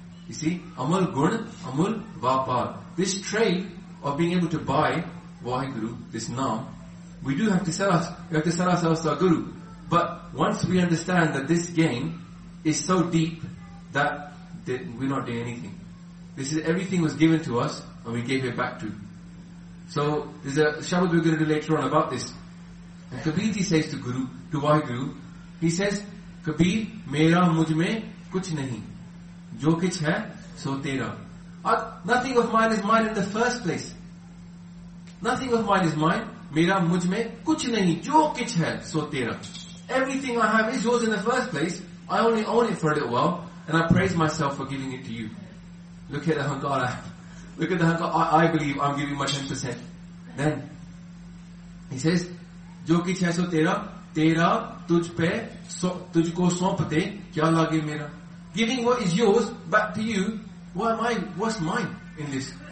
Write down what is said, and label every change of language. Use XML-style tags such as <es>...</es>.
<en>You see,</en> <pa>amul gun, amul vapar.</pa> <en>This trade of being able to buy Vaheguru, this naam, we do have to sell us. We have to sell ourselves to our Guru. But once we understand that this game is so deep that we're not doing anything. This is everything was given to us and we gave it back to. So there's a shabad we're going to do later on about this. And Kabir ji says to Guru, to Waheguru, he says,</en> <hi>Kabir, ਮੇਰਾ ਮੁਝਮੇ ਕੁਛ ਨਹੀ. Jo kich hai, so tera.</hi> <en>Nothing of mine is mine in the first place. Nothing of mine is mine.</en> <hi>Mera mujhme kuch nahi. Jo kich hai, so tera.</hi> <en>Everything I have is yours in the first place. I only own it for a little while. And I praise myself for giving it to you. Look at the hankara. Look at the hankara. I believe I'm giving my 10%. Then, he says,</en> <hi>ਜੋ ਕਿਛ ਹੈ, ਸੋ ਤੇਰਾ. Tera tujhko saunpte kya lage mera.</hi> <en>Giving what is yours back to you, why am I, what's mine in this?</en>